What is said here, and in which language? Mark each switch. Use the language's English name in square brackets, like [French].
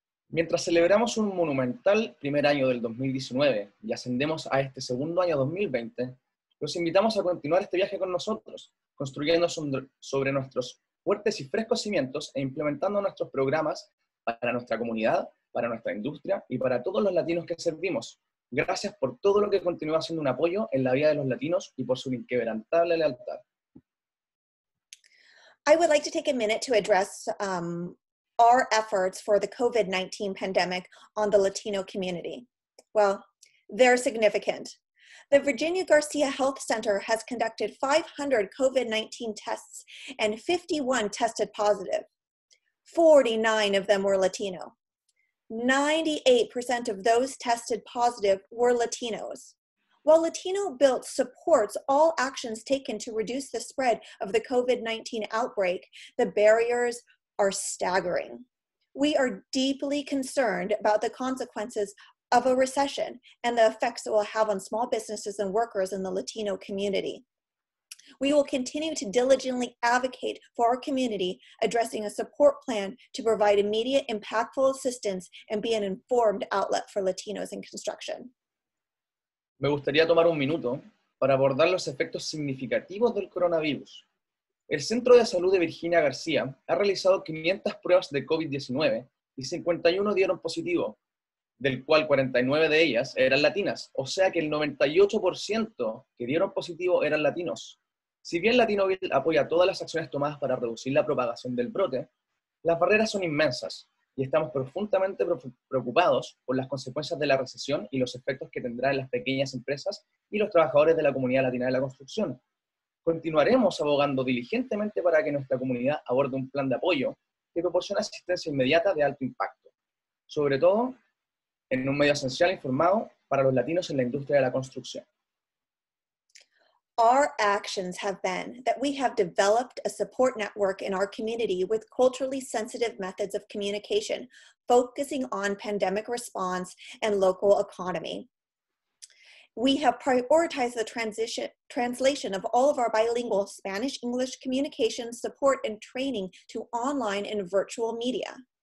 [Spanish] Mientras celebramos un monumental primer año del 2019 y ascendemos a este segundo año 2020, los invitamos a continuar este viaje con nosotros, construyendo sobre nuestros fuertes y frescos cimientos e implementando nuestros programas para nuestra comunidad, para nuestra industria y para todos los latinos que servimos. Gracias por todo lo que continúa siendo un apoyo en la vida de los latinos y por su inquebrantable lealtad. [English] I would like to take a minute to address our efforts for the COVID-19 pandemic on the Latino community. Well, they're significant. The Virginia Garcia Health Center has conducted 500 COVID-19 tests and 51 tested positive. 49 of them were Latino. 98% of those tested positive were Latinos. While LatinoBuilt supports all actions taken to reduce the spread of the COVID-19 outbreak, the barriers are staggering. We are deeply concerned about the consequences of a recession and the effects it will have on small businesses and workers in the Latino community. We will continue to diligently advocate for our community, addressing a support plan to provide immediate, impactful assistance and be an informed outlet for Latinos in construction. [Spanish] Me gustaría tomar un minuto para abordar los efectos significativos del coronavirus. El Centro de Salud de Virginia García ha realizado 500 pruebas de COVID-19 y 51 dieron positivo, del cual 49 de ellas eran latinas, o sea que el 98% que dieron positivo eran latinos. Si bien LatinoBuilt apoya todas las acciones tomadas para reducir la propagación del brote, las barreras son inmensas y estamos profundamente preocupados por las consecuencias de la recesión y los efectos que tendrá en las pequeñas empresas y los trabajadores de la comunidad latina de la construcción. Continuaremos abogando diligentemente para que nuestra comunidad aborde un plan de apoyo que proporcione asistencia inmediata de alto impacto, sobre todo en un medio esencial e informado para los latinos en la industria de la construcción. [English] Our actions have been that we have developed a support network in our community with culturally sensitive methods of communication, focusing on pandemic response and local economy. We have prioritized the translation of all of our bilingual Spanish-English communication support and training to online and virtual media.